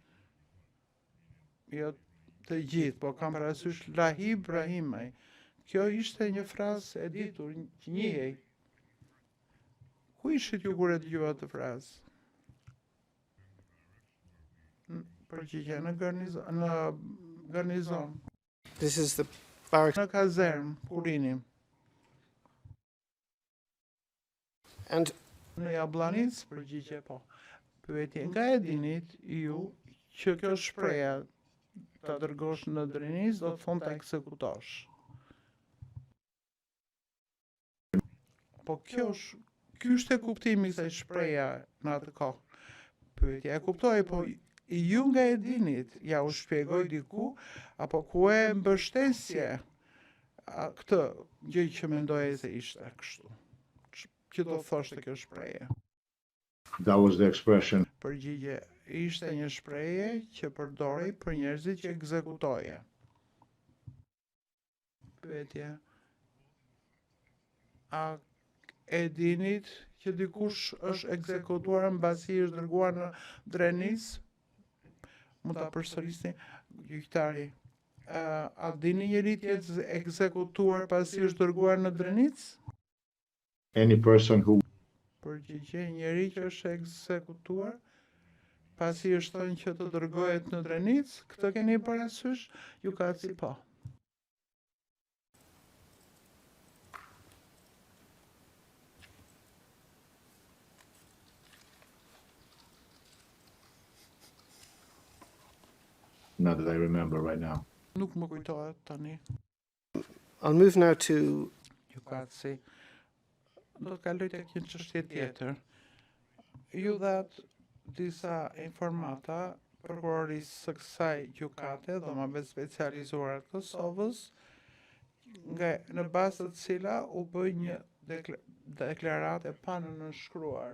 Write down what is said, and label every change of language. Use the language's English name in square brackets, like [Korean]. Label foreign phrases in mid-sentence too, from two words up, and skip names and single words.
[Albanian] Jo të gjithë, po kam parasysh Lahi Ibrahimaj. Kjo ishte një frazë e ditur, që njihej. Ku ishit ju kur e dëgjova të frazë? Përgjigje në garnizon. [English] This is the barrack. [Albanian] Në kazerm, kurinim. [English] And [Albanian] Në Jablanic, përgjigje po. Pyetje, nga e dinit ju që kjo shpreha ta dërgosh në Drenic do të thonë ta ekzekutosh. Po ky është kuptimi I kësaj shpreha në atë kohë. Pyetja, e kuptoj, po ju nga e dinit, ja u shpjegoj diku, apo ku e mbështesje këtë gjë që mendoje se ishte kështu. Që do thoshte kjo shprehje? [English] That was the expression. [Albanian] Përgjigje, ishte një shprehje që përdorej për njerëzit që ekzekutoje. Pyetje, a e dinit që dikush është ekzekutuar mbasi është dërguar në Drenic? Mund ta përsërisni gjyqtari. A dini njëri që është ekzekutuar pasi është dërguar në Drenic? [English] Any person who [Albanian] Përgjigje, njëri që është ekzekutuar pasi është thënë që të dërgohet në Drenic, këtë keni parasysh? Gjykatësi po. [English] not that I remember right now. [Albanian] Nuk më kujtohet tani. [English] I'll move now to [Albanian] Gjykatësi. Do të kaloj tek një çështje tjetër. Ju dhat disa informata prokurorisë së kësaj gjykate, dhomave specializuara të Kosovës, në bazë të cila u bë një deklaratë pa nënshkruar.